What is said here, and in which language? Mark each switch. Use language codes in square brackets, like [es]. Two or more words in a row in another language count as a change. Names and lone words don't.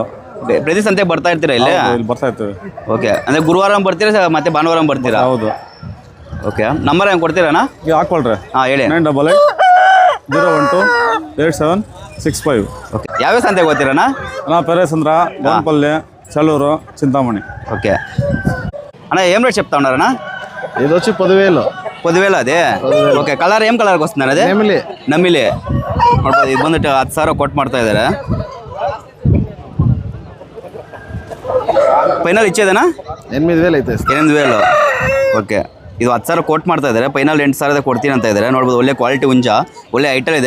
[kn] ಪ್ರತಿ ಸಂತೆಗೆ ಬರ್ತಾ ಇರ್ತೀರಾ ಇಲ್ಲಿ? ಬರ್ತಾ ಇರ್ತೀವಿ. ಓಕೆ, ಅಂದರೆ ಗುರುವಾರ ಬರ್ತೀರಾ ಮತ್ತೆ ಭಾನುವಾರ ಬರ್ತೀರಾ? ಹೌದು. ಓಕೆ, ನಂಬರ್ ಹೆಂಗೆ ಕೊಡ್ತೀರಣ್ಣ? ಹಾಕೊಳ್ರಿ. ಹೇಳಿ. 988-012-87 65 ಓಕೆ ಯಾವ್ಯಾವ ಸಂತೆಗೆ ಹೋಗ್ತೀರಣ್ಣ? ಅಣ್ಣ ಪೆರೇಸಂದ್ರ ಬೋನ್ಪಲ್ಲೆ చలూరు చింతామణి. [te] ఓకే అన్న ఏం రేట్ చెప్తా ఉన్నారన్న? ఇది వచ్చి 10,000. 10,000 అదే. ఓకే కలర్ ఏం కలర్కి వస్తుంది అదే? [kn] ನಮಿಲಿ ನೋಡ್ಬೋದು. ಇದು ಬಂದ್ಬಿಟ್ಟು 10,000 ಕೊಟ್ಟು ಮಾಡ್ತಾ ಇದ್ದಾರೆ. ಫೈನಲ್ ಇಚ್ಚೇದನಾ? 8,000 ಐತೆ. 8,000. ಓಕೆ ಇದು 10,000 ಕೊಟ್ಟು ಮಾಡ್ತಾ ಇದ್ದಾರೆ. ಫೈನಲ್ 8,000 ಕೊಡ್ತೀನಿ ಅಂತ ಇದ್ದಾರೆ. ನೋಡ್ಬೋದು ಒಳ್ಳೆ ಕ್ವಾಲಿಟಿ ಹುಂಜ, ಒಳ್ಳೆ ಐಟಲ್ ಇದೆ.